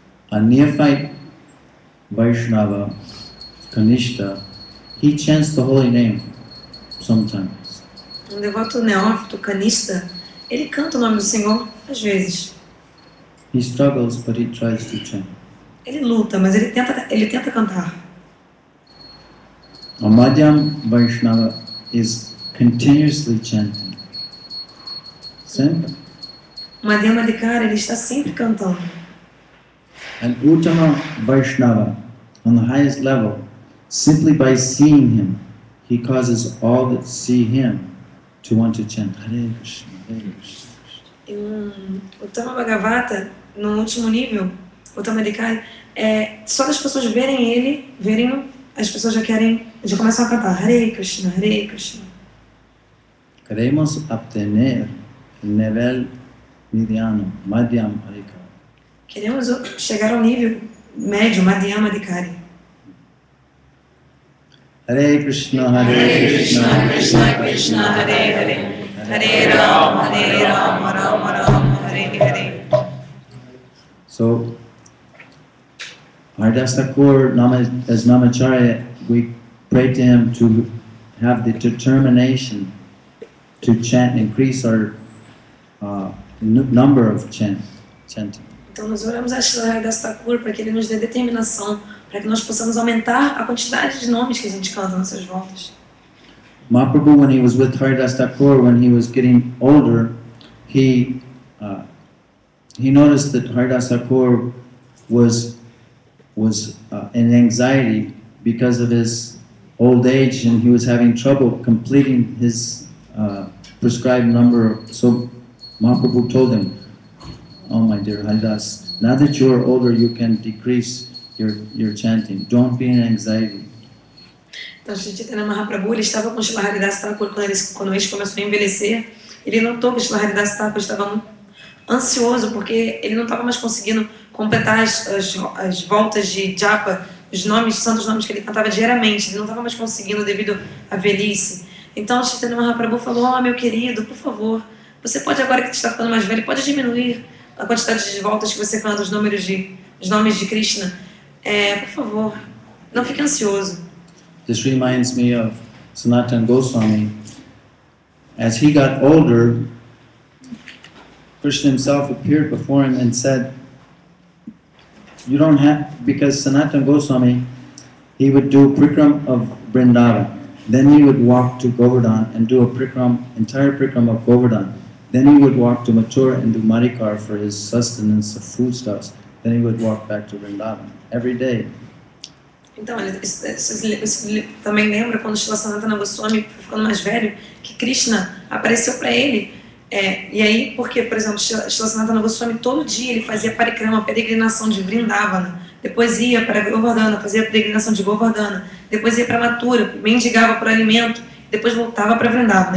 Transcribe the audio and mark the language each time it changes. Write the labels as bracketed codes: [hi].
[en] A neophyte Vaishnava, Kanishta, he chants the holy name sometimes. [pt] Um devoto neófito, Kanishta, ele canta o nome do Senhor às vezes. [en] He struggles, but he tries to chant. [pt] Ele luta, mas ele tenta cantar. [en] A Madhyam Vaishnava is continuously chanting. [pt] Sempre. Madhyama Adhikari, ele está sempre cantando. [en] An Uttama Vaishnava, on the highest level, simply by seeing him, he causes all that see him to want to chant Hare Krishna, Hare Krishna. [pt] O Uttama Bhagavata, no último nível, o Uttama Adhikari, só das pessoas verem-no, as pessoas já começam a cantar Hare Krishna, Hare Krishna. Queremos obter o nível mediano, Madhyam Adhikari. Queremos chegar ao nível médio, Madhyama Adhikari. [sa] Hare Krishna, Krishna Krishna, Hare Hare. Hare Rama, Rama Rama, Hare Hare. [en] So, Haridas Thakur, as Namacharya, we pray to him to have the determination to chant, increase our number of chanting. [pt] Então nós oramos a Srila Haridas Thakur para que ele nos dê determinação, para que nós possamos aumentar a quantidade de nomes que a gente canta nessas voltas. [en] Mahaprabhu, when he was with Haridas Thakur, when he was getting older, he noticed that Haridas Thakur was in anxiety because of his old age, and he was having trouble completing his prescribed number. So Mahaprabhu told him, "Oh my dear Haridas, now that you are older, you can decrease your chanting. Don't be in anxiety." [pt] Então, Chaitanya Mahaprabhu, ele estava com Srila Haridas Thakur quando ele começou a envelhecer. Ele notou que Srila Haridas Thakur estava muito ansioso, porque ele não estava mais conseguindo completar as voltas de japa, os nomes, santos nomes que ele cantava diariamente. Ele não estava mais conseguindo devido à velhice. Então, Chaitanya Mahaprabhu falou: "Oh, meu querido, por favor, você pode, agora que está ficando mais velho, pode diminuir a quantidade de voltas que você canta, os nomes de Krishna. Por favor, não fique ansioso." [en] This reminds me of Sanatana Goswami. As he got older, Krishna himself appeared before him and said, "You don't have," because Sanatana Goswami, he would do prikram of Vrindavan. Then he would walk to Govardhan and do a entire prikram of Govardhan. Then he would walk to Mathura and do Madikar for his sustenance of foodstuffs. Then he would walk back to Vrindavan every day. [pt] Então, isso também lembra quando Srila Sanatana Goswami foi ficando mais velho, que Krishna apareceu para ele. E aí, porque, por exemplo, Srila Sanatana Goswami todo dia ele fazia parikrama, peregrinação de Vrindavana, depois ia para Govardhana, fazia peregrinação de Govardhana, depois ia para Mathura, mendigava por alimento, depois voltava para Vrindavana.